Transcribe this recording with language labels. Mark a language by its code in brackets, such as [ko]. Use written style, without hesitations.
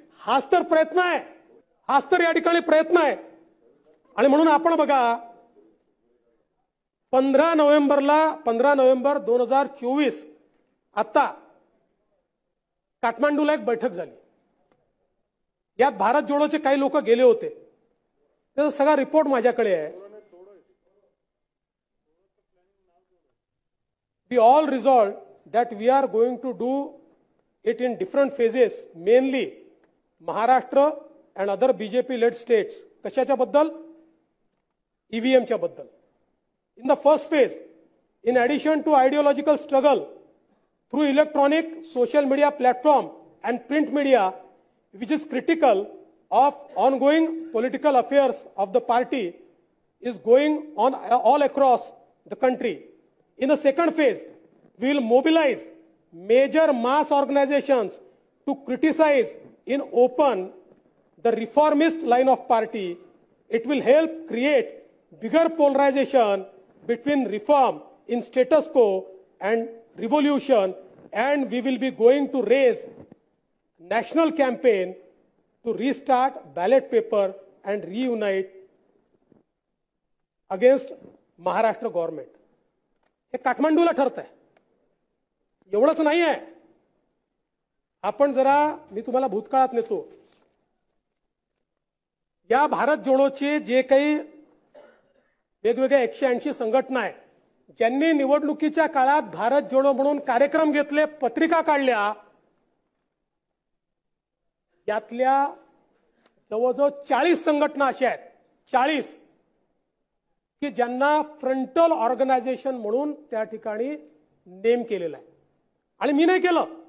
[mr] हाच तर प्रयत्न आहे, हाच तर या ठिकाणी प्रयत्न आहे. आणि म्हणून आपण बघा, 15 नोव्हेंबर 2024 आता काठमांडूला एक बैठक झाली. यात भारत जोडोचे काही लोक गेले होते. त्याचा सगळा रिपोर्ट माझ्याकडे आहे. [en] We all resolved that we are going to do it in different phases, mainly Maharashtra and other BJP-led states. [mr] कशाच्या बद्दल? EVM च्या बद्दल. [en] In the first phase, in addition to ideological struggle through electronic social media platform and print media, which is critical of ongoing political affairs of the party, is going on all across the country. In the second phase, we will mobilize major mass organizations to criticize in open the reformist line of party. It will help create bigger polarization between reform in status quo and revolution, and we will be going to raise national campaign to restart ballot paper and reunite against Maharashtra government [mr] हे काठमांडूला ठरत आहे. एवढंच नाही आहे. आपण जरा मी तुम्हाला भूतकाळात नेतो. या भारत जोडोचे जे काही वेगवेगळ्या 180 संघटना आहेत ज्यांनी निवडणुकीच्या काळात भारत जोडो म्हणून कार्यक्रम घेतले, पत्रिका काढल्या, यातल्या जवळजवळ 40 संघटना अशा आहेत, 40 की ज्यांना फ्रंटल ऑर्गनायझेशन म्हणून त्या ठिकाणी नेम केलेला आहे. आणि मी नाही केलं.